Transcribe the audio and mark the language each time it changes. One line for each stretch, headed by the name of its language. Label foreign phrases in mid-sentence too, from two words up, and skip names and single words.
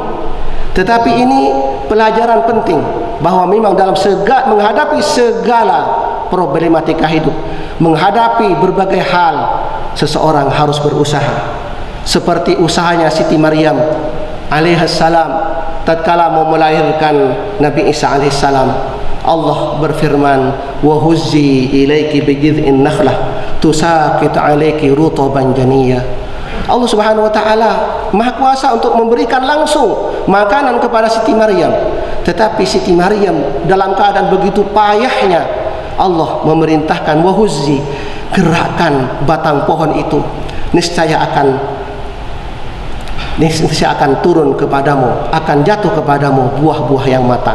Indonesian: Tetapi ini pelajaran penting bahwa memang dalam menghadapi segala problematika hidup, menghadapi berbagai hal, seseorang harus berusaha. Seperti usahanya Siti Maryam alaihissalam tatkala mau melahirkan Nabi Isa alaihissalam, Allah berfirman,
Arabic: وهزي إليك بجذع النخلة تساقط عليك رطبا جنيا.
Indonesian: Allah
Arabic: سبحانه وتعالى
Indonesian: Maha Kuasa untuk memberikan langsung makanan kepada Siti Maryam, tetapi Siti Maryam dalam keadaan begitu payahnya, Allah memerintahkan,
Arabic: وهزي,
Indonesian: gerakkan batang pohon itu, niscaya akan turun kepadamu, akan jatuh kepadamu buah-buah yang matang.